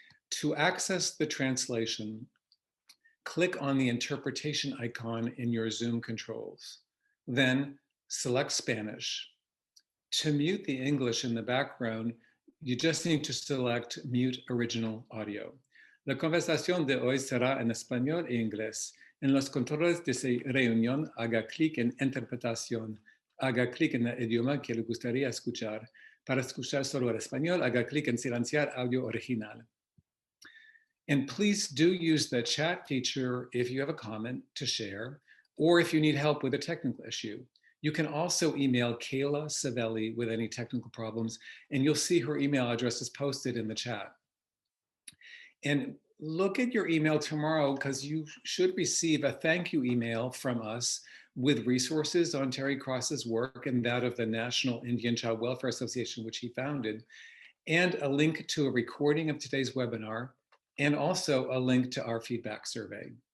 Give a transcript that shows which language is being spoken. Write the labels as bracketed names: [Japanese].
[English] To access the translation, click on the interpretation icon in your Zoom controls. Then select Spanish. To mute the English in the background, you just need to select Mute Original Audio. [Spanish] La conversación de hoy será en español e inglés. En los controles de esta reunión, haga clic en Interpretación. Haga clic en el idioma que le gustaría escuchar. Para escuchar solo el español, haga clic en Silenciar Audio Original. [English] And please do use the chat feature if you have a comment to share, or if you need help with a technical issue. You can also email Kayla Savelli with any technical problems, and you'll see her email address is posted in the chat. And look at your email tomorrow, because you should receive a thank you email from us with resources on Terry Cross's work and that of the National Indian Child Welfare Association, which he founded, and a link to a recording of today's webinar, and also a link to our feedback survey.